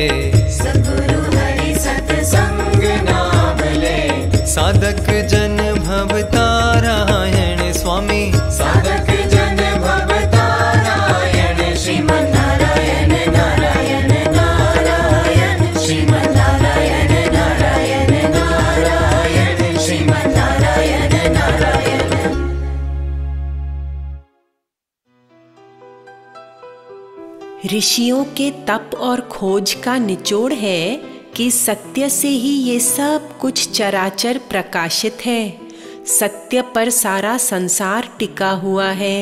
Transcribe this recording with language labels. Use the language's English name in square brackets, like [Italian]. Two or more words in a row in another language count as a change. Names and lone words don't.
[Hindi] सद्गुरु हरि सत्संग नाम ले। साधक जन भवतारायण स्वामी, साधक जन भवतारायण। श्रीमन् नारायण नारायण नारायण, श्रीमन् नारायण नारायण नारायण, श्रीमन् नारायण नारायण। ऋषियों के तप और खोज का निचोड़ है कि सत्य से ही ये सब कुछ चराचर प्रकाशित है। सत्य पर सारा संसार टिका हुआ है।